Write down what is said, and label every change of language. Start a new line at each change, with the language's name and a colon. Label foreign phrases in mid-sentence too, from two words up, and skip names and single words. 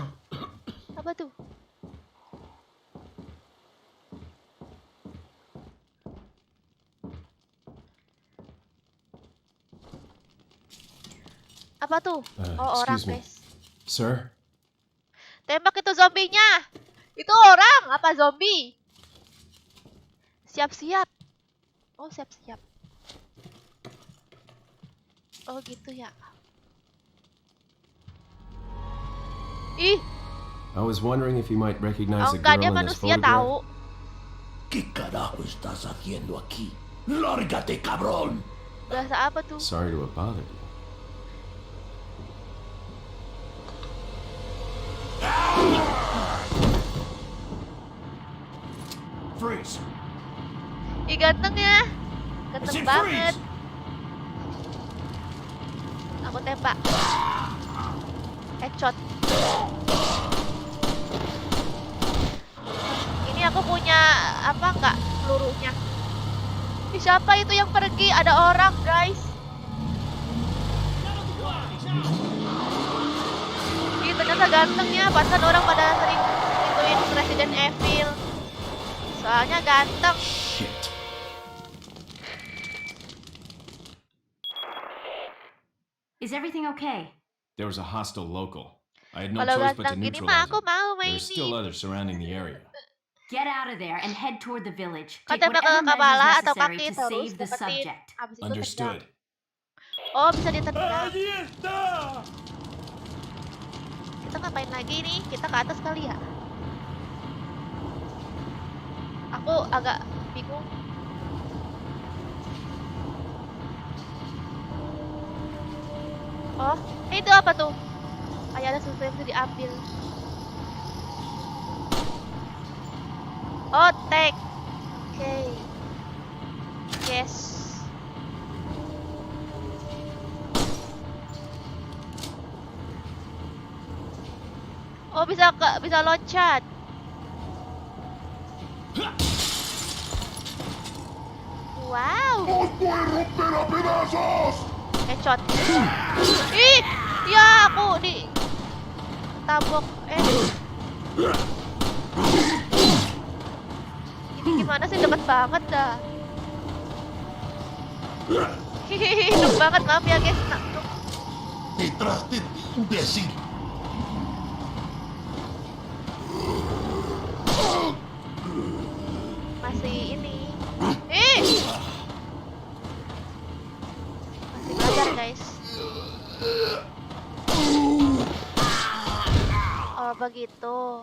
Indonesian: Apa tuh? Apa tuh? Oh, orang, guys. Sir? Tembak itu zombinya. Itu orang apa zombie? Siap-siap. Oh, siap-siap. Oh, gitu ya. Ih.
English: I was wondering if you might recognize Oh, the
Indonesian: enggak,
English: girl
Indonesian: dia
English: in this
Indonesian: manusia
English: photograph.
Indonesian: tahu.
Spanish: ¿Qué carajo estás haciendo aquí? ¡Lárgate, cabrón!
Indonesian: Bahasa apa tuh?
English: Sorry to have bothered you. Freeze!
Indonesian: Ih, ganteng ya. Ganteng banget. Aku tembak. Headshot. Ini aku punya apa enggak pelurunya? Ih, siapa itu yang pergi? Ada orang, guys. Ih, ternyata ganteng ya. Pantesan orang pada sering ituin Resident Evil. Soalnya ganteng.
English: Shit. Is everything okay? There was a hostile local. I had no
Indonesian: Kalau
English: choice but to
Indonesian: ganteng gini mah
English: neutralize
Indonesian: aku
English: him.
Indonesian: mau
English: There
Indonesian: main
English: are still
Indonesian: nih.
English: others surrounding the area. Get out of there and head toward the village.
Indonesian: Kan
English: Take
Indonesian: tembak ke
English: whatever measures
Indonesian: kepala atau
English: necessary
Indonesian: kaki
English: to
Indonesian: terus
English: save the
Indonesian: deketin.
English: subject.
Indonesian: Abis itu tendang.
English: Understood.
Indonesian: Oh, bisa ditendang.
Spanish: Allí está!
Indonesian: Kita ngapain lagi nih? Kita ke atas kali ya? Aku agak bingung. Oh, itu apa tuh? Kayak ada sesuatu yang bisa diambil. Oh, take. Oke. Yes. Oh, bisa loncat. Wow.
Spanish: ¡Os voy a romper a pedazos!
Indonesian: Headshot. Ih, ya aku di tabok. Ini gimana sih, deket banget dah. Hihihi, deket banget, maaf ya guys. Nah,
Spanish: ¡Detrás de ti, imbécil!
Indonesian: masih ini. Masih belajar guys. Oh begitu.